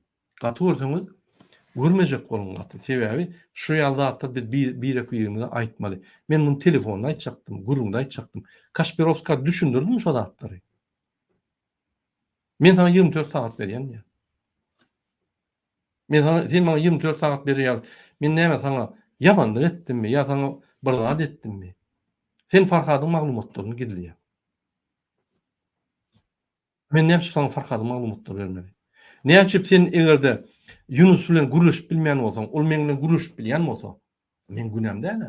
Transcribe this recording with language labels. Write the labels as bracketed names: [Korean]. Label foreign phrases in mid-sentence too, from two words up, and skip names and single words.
[Turkmen] Gaty görseňiz görmejek bolun gaty. Sebäbi şu ýalda biz bir ýerinde aýtmaly. Men muny telefonda aýtjakdym, gurunda aýtjakdym. Kaspirovska düşündirdim şu zatlary. Men sana 24 saat berýän. Men sana sen bana 24 saat berýär. Men näme sana ýamanlyk etdimmi? Ya sana bir zat etdimmi? Sen Farhadyň maglumatlaryny gizleýär. Men näme sana Farhadyň maglumatlary bermeli? Näçip sen egerde Yunus bilen gürleşip bilmeýän bolsaň, ol men bilen gürleşip bilýän bolsa, men günäm däle.